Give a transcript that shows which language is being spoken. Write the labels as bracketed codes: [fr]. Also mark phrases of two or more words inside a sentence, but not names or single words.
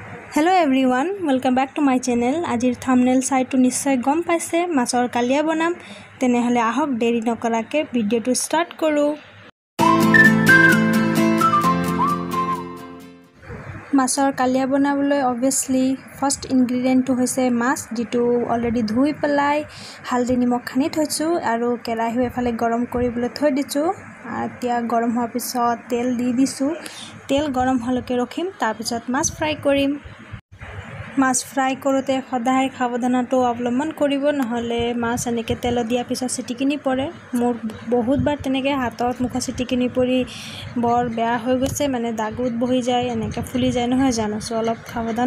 [en] Hello everyone, welcome back to my channel. [as] আজিৰ thumbnail টো নিশ্চয় গম পাইছে মাছৰ কলীয়া বনাম তেনেহ'লে আহক দেৰি নকৰাকৈ video টো start কৰোঁ. মাছৰ কলীয়া বনাবলৈ obviously [en] first ingredient [as] টো হৈছে মাছ যিটো already ধুই পেলাই হালধি নিমখ খানি থৈছোঁ আৰু কেৰাহী এফালে গৰম কৰিবলৈ থৈ দিছোঁ এতিয়া গৰম হোৱাৰ পিছত তেল দি দিছোঁ তেল গৰম হ'লেকে ৰাখিম তাৰ পিছত মাছ fry কৰিম মাছ ফ্ৰাই কৰোতে সদায় সাৱধানটো অৱলম্বন কৰিব নহলে মাছ এনেকে তেল দিয়া পিছত চিটিকিনি পৰে মোৰ বহুতবাৰ তেনেকে হাতত মুখ চিটিকিনি পৰি বৰ বেয়া হৈ গৈছে মানে দাগুত বহি যায় এনেকে ফুলি যায় নহয় জানো সো অলপ সাৱধান